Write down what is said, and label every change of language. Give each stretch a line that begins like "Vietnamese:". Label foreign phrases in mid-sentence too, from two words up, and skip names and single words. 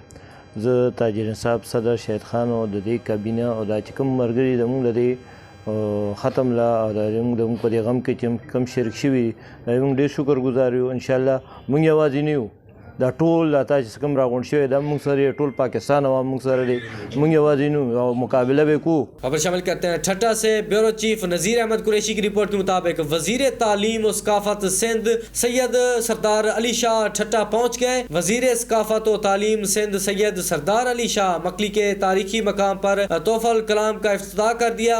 Pashto: زه تاجر انصاف صدر شهید خان او د دې کابینه او دا چې کوم ملګري زموږ د دې ختم لا او د موږ په دې غم کې چې کم شریک شوي موږ ډېر شکر ګزار یو. انشاءالله موږ یوازې نه یو، دا ټول دا چې کوم راغونډ شوی دا موږ سره ټول پاکستان عوام موږ سره دی، موږ یوازې نه یو او مقابله به کوو.
Urdu: خبر شامل کرتے ہیں ٹھٹا سے. بیورو چیف نذیر احمد قریشی کی رپورٹ کے مطابق وزیر تعلیم و ثقافت سندھ سید سردار علی شاہ ٹھٹا پہنچ گئے. وزیر ثقافت و تعلیم سندھ سید سردار علی شاہ مکلی کے تاریخی مقام پر تحفہ الکلام کا افتتاح کر دیا.